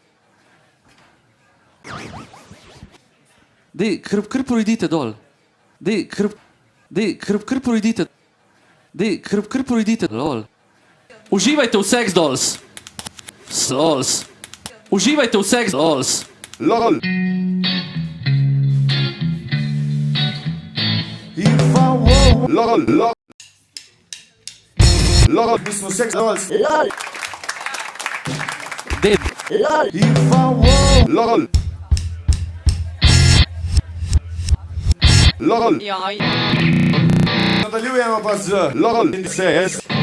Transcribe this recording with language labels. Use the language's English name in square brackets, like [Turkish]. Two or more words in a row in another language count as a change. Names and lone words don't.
[Slovenian] Dej, kar pojdite dol. Dej, kar pojdite. Dej, kar pojdite dol. Uživajte v Sex Dolls. Lols. Uživajte v Sex Dolls. LOL. LOL. LOL. LOL. Mi smo Sex Dolls. LOL. Dej. LOL. LOL. LOL. Ja. Nadaljujemo pa z LOL in CS.